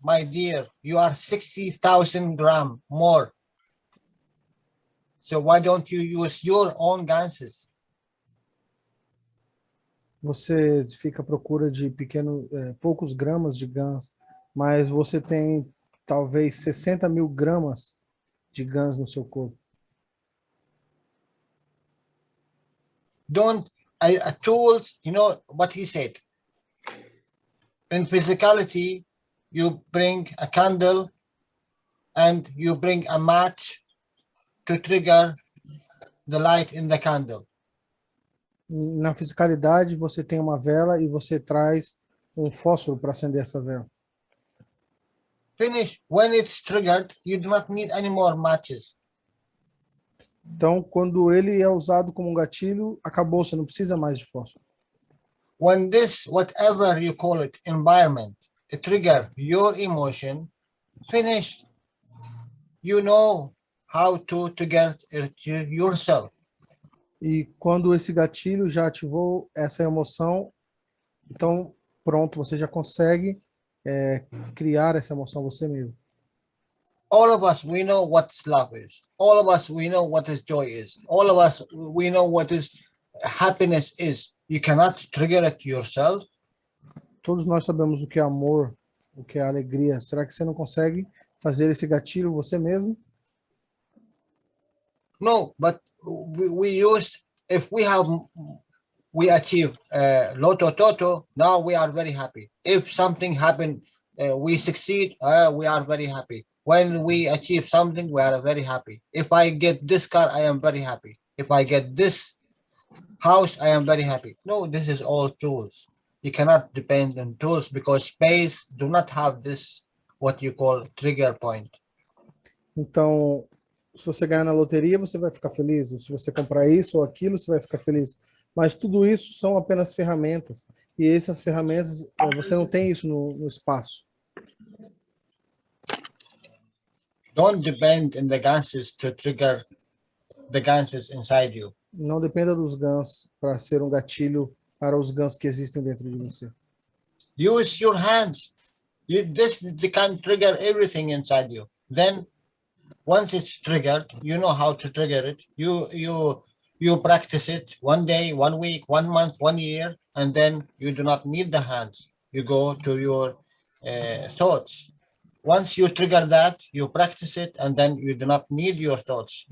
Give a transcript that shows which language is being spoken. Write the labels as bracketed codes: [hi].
[en] My dear, you are 60,000 gram more. So why don't you use your own gases? [pt] Você fica à procura de poucos gramas de GANs, mas você tem talvez 60 mil gramas de GANs no seu corpo. [en] Don't, tools, you know what he said. In physicality, you bring a candle and you bring a match to trigger the light in the candle. [pt] Na fisicalidade, você tem uma vela e você traz um fósforo para acender essa vela. [en] Finish. When it's triggered, you do not need any more matches. [pt] Então, quando ele é usado como um gatilho, acabou, você não precisa mais de fósforo. [en] When this, whatever you call it, environment, it trigger your emotion, finished. You know how to trigger it yourself. [pt] E quando esse gatilho já ativou essa emoção, então pronto, você já consegue criar essa emoção você mesmo. [en] All of us, we know what love is. All of us, we know what is joy is. All of us, we know what is happiness is. You cannot trigger it yourself. [pt] Todos nós sabemos o que é amor, o que é alegria. Será que você não consegue fazer esse gatilho você mesmo? [en] No, but we used, if we achieve Lotto Toto, now we are very happy. If something happened, we succeed, we are very happy. When we achieve something, we are very happy. If I get this car, I am very happy. If I get this house, I am very happy. No, this is all tools. You cannot depend on tools because space do not have this, what you call trigger point. [pt] Então, se você ganhar na loteria, você vai ficar feliz. Ou se você comprar isso ou aquilo, você vai ficar feliz. Mas tudo isso são apenas ferramentas. E essas ferramentas, você não tem isso no espaço. [en] Don't depend on the gases to trigger the gases inside you. [pt] Não dependa dos GANs para ser um gatilho para os GANs que existem dentro de você. [en] Use your hands. They can trigger everything inside you. Then, once it's triggered, you know how to trigger it. You practice it 1 day, 1 week, 1 month, 1 year, and then you do not need the hands. You go to your thoughts. Once you trigger that, you practice it, and then you do not need your thoughts.